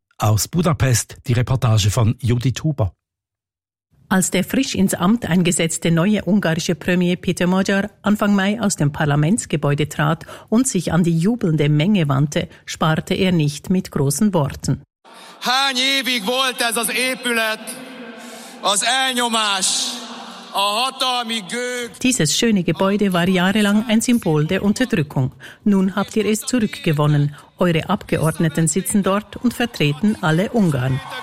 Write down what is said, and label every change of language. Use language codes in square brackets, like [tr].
[de] Aus Budapest die Reportage von Judith Huber. Als der frisch ins Amt eingesetzte neue ungarische Premier Peter Magyar Anfang Mai aus dem Parlamentsgebäude trat und sich an die jubelnde Menge wandte, sparte er nicht mit großen Worten. [hu] Hány évig volt ez az épület, az elnyomás, a hatalmi gőg. [de] Dieses schöne Gebäude war jahrelang ein Symbol der Unterdrückung. Nun habt ihr es zurückgewonnen. Eure Abgeordneten sitzen dort und vertreten alle Ungarn.